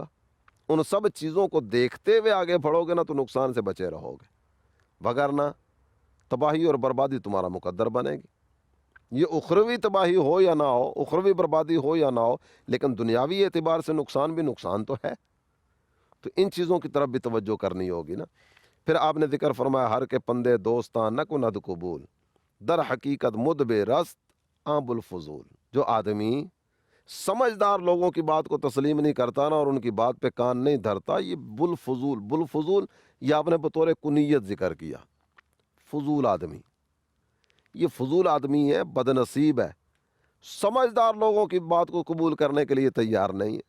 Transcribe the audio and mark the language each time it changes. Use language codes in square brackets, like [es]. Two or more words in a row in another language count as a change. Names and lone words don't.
[ur] ان سب چیزوں کو دیکھتے ہوئے آگے بڑھو گے نا تو نقصان سے بچے رہو گے، وگرنہ تباہی اور بربادی تمہارا مقدر بنے گی۔ یہ اخروی تباہی ہو یا نہ ہو، اخروی بربادی ہو یا نہ ہو، لیکن دنیاوی اعتبار سے نقصان بھی نقصان تو ہے۔ تو ان چیزوں کی طرف بھی توجہ کرنی ہوگی نا۔ پھر آپ نے ذکر فرمایا [fa] ہر کے پندے دوستاں نہ کند قبول، در حقیقت مدبے رست آب الفضول۔ [ur] جو آدمی سمجھدار لوگوں کی بات کو تسلیم نہیں کرتا نا اور ان کی بات پہ کان نہیں دھرتا، یہ بلفضول، بلفضول یہ آپ نے بطور کنیت ذکر کیا، فضول آدمی، یہ فضول آدمی ہے، بد نصیب ہے، سمجھدار لوگوں کی بات کو قبول کرنے کے لیے تیار نہیں ہے۔